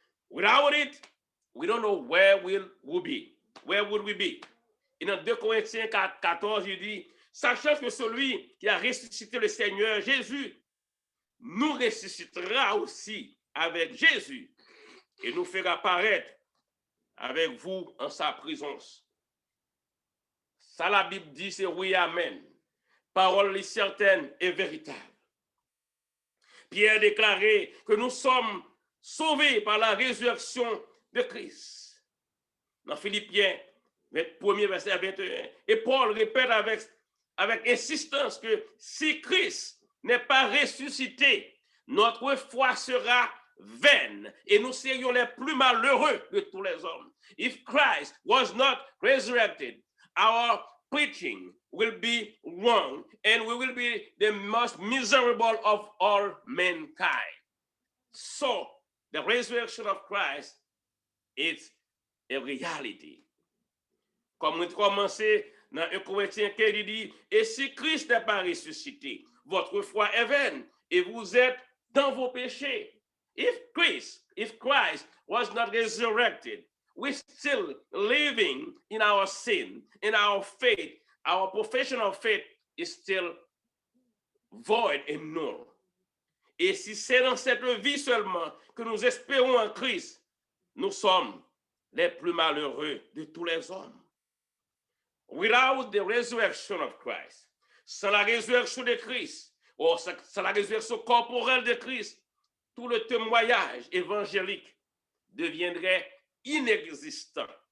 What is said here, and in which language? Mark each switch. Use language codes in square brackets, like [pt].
[en] Without it, we don't know where we'll be. Where would we be? [fr] Et dans 2 Corinthiens 14, il dit, sachant que celui qui a ressuscité le Seigneur Jésus nous ressuscitera aussi avec Jésus et nous fera paraître avec vous en sa présence. Ça, la Bible dit, c'est oui, amen. Parole certaine et véritable. Pierre déclarait que nous sommes sauvés par la résurrection de Christ. Dans Philippiens 1er verset 21. Et Paul répète avec insistance que si Christ n'est pas ressuscité, notre foi sera vaine et nous serions les plus malheureux de tous les hommes. [en] If Christ was not resurrected, our preaching will be wrong and we will be the most miserable of all mankind. So, the resurrection of Christ is a reality. [fr] Comme on commençait dans 1 Corinthiens 15, il dit, et si Christ n'est pas ressuscité, votre foi est vaine et vous êtes dans vos péchés. [en] If Christ was not resurrected, we're still living in our sin, in our faith. Our profession of faith is still void and null. [fr] Et si c'est dans cette vie seulement que nous espérons en Christ, nous sommes les plus malheureux de tous les hommes. [en] Without the resurrection of Christ, [fr] sans la résurrection de Christ, ou sans la résurrection corporelle de Christ, tout le témoignage évangélique deviendrait inexistant.